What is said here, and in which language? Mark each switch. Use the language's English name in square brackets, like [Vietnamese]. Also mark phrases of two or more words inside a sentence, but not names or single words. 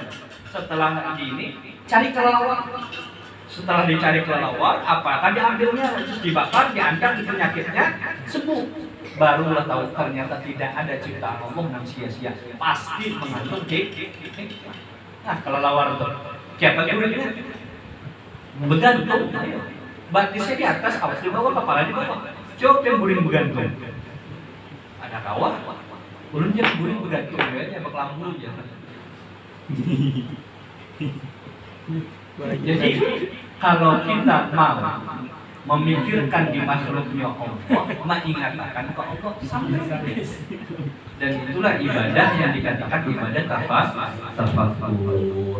[Indonesian] Setelah ini cari kelelawar. Setelah dicari kelelawar, apakah diambilnya terus dibakar, diangkat penyakitnya sembuh. Barulah tahu ternyata tidak ada ciptaan Allah yang sia-sia, pasti mengandung hikmah. Nah kelelawar itu siapa gurunya? [Banjar] Begantung. Batisnya di atas, awas di bawah, kepala di bawah. Coba yang guring begantung. Ada kawah. Ulun jangan guring begantung aja, bak lambu aja. [Indonesian] Jadi kalau kita mau memikirkan di makhluknya Allah, mengingatkan ke Allah sampai. Dan itulah ibadah yang dikatakan ibadah tafakur.